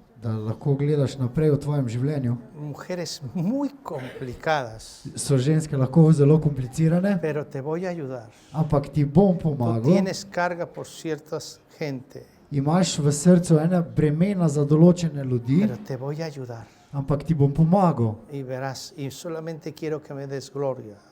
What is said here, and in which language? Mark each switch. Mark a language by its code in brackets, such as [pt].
[sl] Da lahko gledaš naprej v tvojem življenju. [es] mujeres muy complicadas, [sl] So ženske lahko zelo komplicirane, [es] pero te voy a ayudar. [sl] ampak ti bom [es] Tú [sl] pomagal. [es] tienes carga por ciertas gente, [sl] Imaš v srcu ene bremena za določene ljudi, [es] pero te voy a ayudar. [sl] ampak ti bom pomagal. [es] Y verás, y solamente quiero que me des gloria,